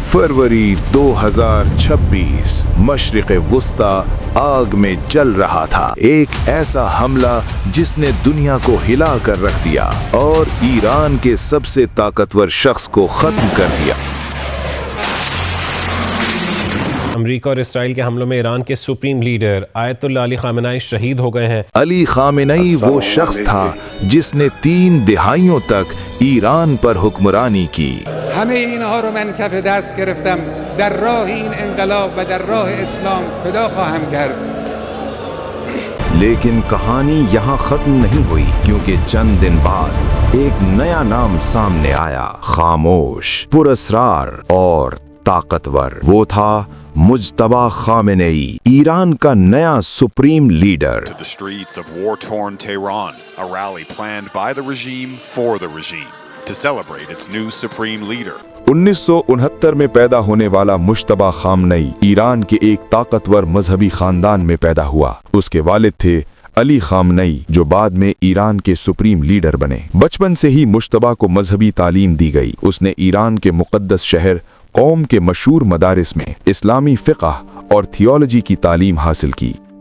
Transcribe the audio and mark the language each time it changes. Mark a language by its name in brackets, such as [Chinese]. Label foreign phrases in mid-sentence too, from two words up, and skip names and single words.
[Urdu] فروری 2026 مشرق وسطیٰ آگ میں جل رہا تھا. ایک ایسا حملہ جس نے دنیا کو ہلا کر رکھ دیا اور ایران کے سب سے طاقتور شخص کو ختم کر دیا. امریکہ اور اسرائیل کے حملوں میں ایران کے [English] supreme leader [Urdu] آیت اللہ علی خامنہ ای شہید ہو گئے ہیں۔ علی خامنہ ای وہ شخص تھا جس نے 3 دہائیوں تک ایران پر حکمرانی کی۔ [Persian] همه اینها رو من کف دست گرفتم در راه این انقلاب و در راه اسلام فدا خواهم کرد۔ [Urdu] لیکن کہانی یہاں ختم نہیں ہوئی، کیونکہ چند دن بعد ایک نیا نام سامنے آیا، خاموش، پراسرار اور طاقتور۔ وہ تھا مجتبیٰ خامنہ ای، ایران کا نیا [English] supreme leader. To the streets of war-torn Tehran, a rally planned by the regime for the regime to celebrate its new supreme leader. [Urdu] 1969 میں پیدا ہونے والا مجتبیٰ خامنہ ای ایران کے ایک طاقتور مذہبی خاندان میں پیدا ہوا۔ اس کے والد تھے علی خامنہ ای، جو بعد میں ایران کے [English] supreme leader [Urdu] بنے۔ بچپن سے ہی مجتبیٰ کو مذہبی تعلیم دی گئی۔ اس نے ایران کے مقدس شہر قوم کے مشہور مدارس میں اسلامی فقہ اور تھیولوجی کی تعلیم حاصل کی۔